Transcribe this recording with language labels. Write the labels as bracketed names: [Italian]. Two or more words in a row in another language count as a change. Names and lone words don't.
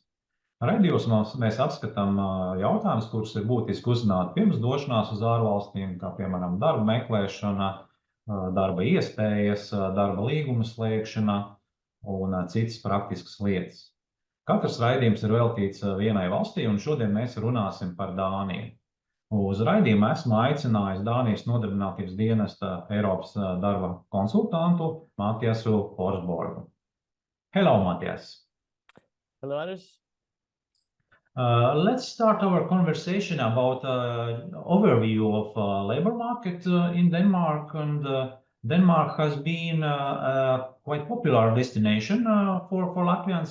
[Latvian] Raidījumā mēs apskatām jautājumus, kurus ir būtiski uzzināt pirms došanās uz ārvalstīm, kā piemēram darba meklēšana, darba iespējas, darba līguma slēgšana un citas praktiskas lietas. Katrs raidījums ir veltīts vienai valstī, un šodien mēs runāsim par Dāniju. Uz raidījumu esmu aicinājis Dānijas Nodarbinātības dienesta Eiropas darba konsultantu Matjasu Forsborgu. [English] Hello, Matjas. Hello, Anders. Let's start our conversation about overview of labor market in Denmark. And Denmark has been a quite popular destination for Latvians.